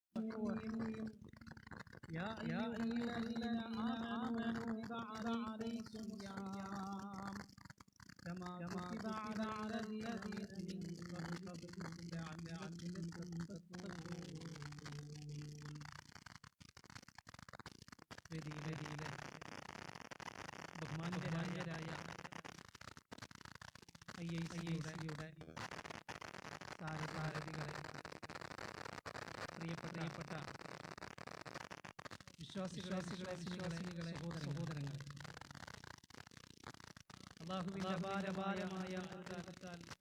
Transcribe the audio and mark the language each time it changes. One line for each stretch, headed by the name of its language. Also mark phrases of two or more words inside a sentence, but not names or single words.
Arabic: الرحيم يا أيها الذين آمنوا كتب عليكم الصيام كما كتب على الذين من قبلكم لعلكم تتقون.
Malayalam: വേദിയിലെ ബഹുമാന്യരായ IICയുടെ സാരഥികളെ, പ്രിയപ്പെട്ട വിശ്വാസികളെ സഹോദരങ്ങളെ, അല്ലാഹുവിന്റെ അപാരമായ അനുഗ്രഹത്താൽ